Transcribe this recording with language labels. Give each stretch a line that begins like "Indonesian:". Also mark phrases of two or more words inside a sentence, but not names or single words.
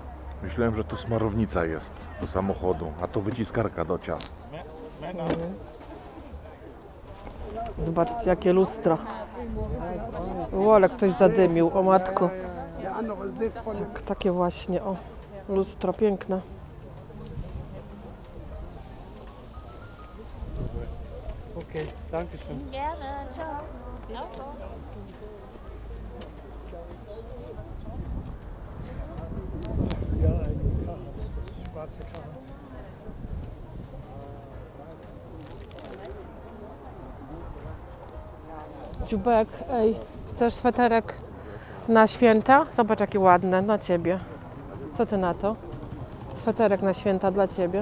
Polish: Myślałem, że to smarownica jest do samochodu, a to wyciskarka do ciast. Zobaczcie, jakie lustro. O, ale ktoś zadymił, o matko. Takie właśnie, o, lustro piękne.
German: Okay, danke schön. Gerne, ciao. Ja, ein Karat, das schwarze Karat.
Polish: Dziubek, ej, chcesz sweterek na święta? Zobacz, jakie ładne, na ciebie. Co ty na to? Sweterek na święta dla ciebie.